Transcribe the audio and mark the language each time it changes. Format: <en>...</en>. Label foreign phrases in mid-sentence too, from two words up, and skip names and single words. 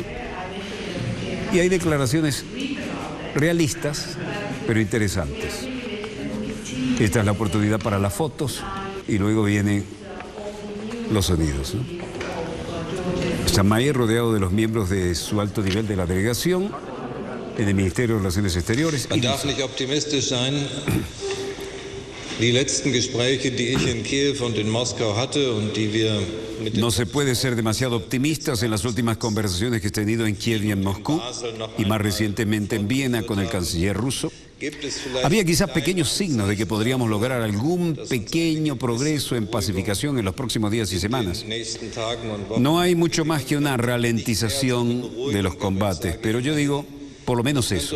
<es>Y hay declaraciones realistas, pero interesantes. Esta es la oportunidad para las fotos y luego vienen los sonidos, ¿no? Steinmeier, rodeado de los miembros de su alto nivel de la delegación en el Ministerio de Relaciones Exteriores.</es> <de>Man darf nicht optimistisch sein. Die letzten Gespräche, die ich in Kiew und in Moskau hatte und die wir mit</de> <es>No se puede ser demasiado optimistas en las últimas conversaciones que he tenido en Kiev y en Moscú y más recientemente en Viena con el canciller ruso. Había quizás pequeños signos de que podríamos lograr algún pequeño progreso en pacificación en los próximos días y semanas. No hay mucho más que una ralentización de los combates, pero yo digo, por lo menos eso.</es>